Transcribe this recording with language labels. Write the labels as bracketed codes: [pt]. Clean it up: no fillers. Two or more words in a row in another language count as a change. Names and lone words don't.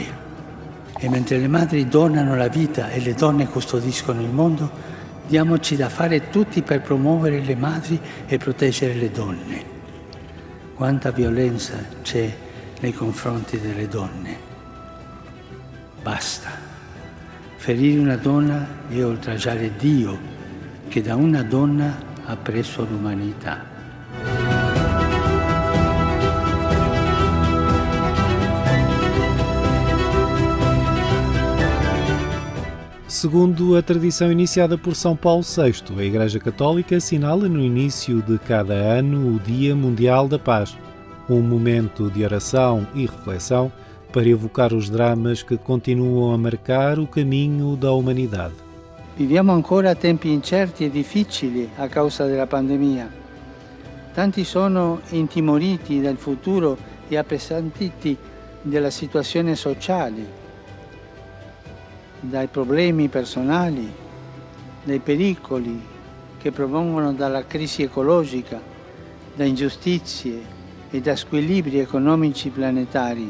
[it] E mentre le madri donano la vita e le donne custodiscono il mondo, diamoci da fare tutti per promuovere le madri e proteggere le donne. Quanta violenza c'è nei confronti delle donne. Basta. Ferire una donna è oltraggiare Dio, che da una donna ha preso l'umanità. [pt] Segundo a tradição iniciada por São Paulo VI, a Igreja Católica assinala no início de cada ano o Dia Mundial da Paz, um momento de oração e reflexão para evocar os dramas que continuam a marcar o caminho da humanidade. [it] Viviamo ancora tempi incerti e difficili a causa della pandemia. Tanti sono intimoriti dal futuro e appesantiti dalla situazione sociale, dai problemi personali, dai pericoli che provengono dalla crisi ecologica, da ingiustizie e da squilibri economici planetari.